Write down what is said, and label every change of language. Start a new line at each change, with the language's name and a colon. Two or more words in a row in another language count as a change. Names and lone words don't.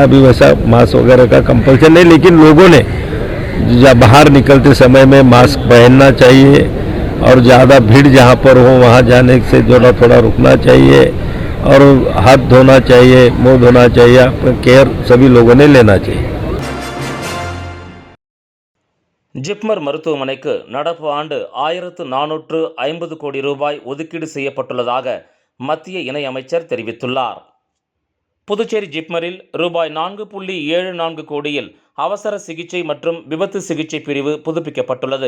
Hindi: अभी वैसा मास्क वगैरह का कंपल्सन नहीं, लेकिन लोगों ने जब बाहर निकलते समय में मास्क पहनना चाहिए और ज़्यादा भीड़ जहाँ पर हो वहाँ जाने से थोड़ा रुकना चाहिए और हाथ धोना चाहिए, मुंह धोना चाहिए, अपना केयर सभी लोगों ने लेना चाहिए।
Tamil: ஜிப்மர் மருத்துவமனைக்கு நடப்பு ஆண்டு 1450 கோடி ரூபாய் ஒதுக்கீடு செய்யப்பட்டுள்ளதாக மத்திய இணையமைச்சர் தெரிவித்துள்ளார். புதுச்சேரி ஜிப்மரில் ரூபாய் 4.74 கோடியில் அவசர சிகிச்சை மற்றும் விபத்து சிகிச்சை பிரிவு புதுப்பிக்கப்பட்டுள்ளது.